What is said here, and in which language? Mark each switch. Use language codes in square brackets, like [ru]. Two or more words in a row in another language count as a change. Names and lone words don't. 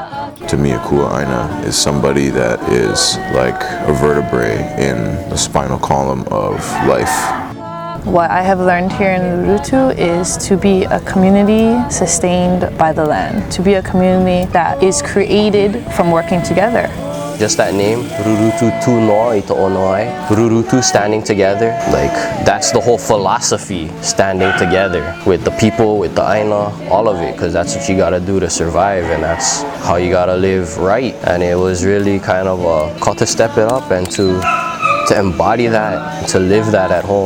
[en] To me, a Hookuaaina is somebody that is like a vertebrae in the spinal column of life. What I have learned here in Rurutu is to be a community sustained by the land, to be a community that is created from working together. Just that name, Rurutu [ty] tu no i to onoi, [en] Rurutu standing together, like that's the whole philosophy, standing together with the people, with the aina, all of it, because that's what you gotta do to survive, and that's how you gotta live right. And it was really kind of a call to step it up and to embody that, to live that at home.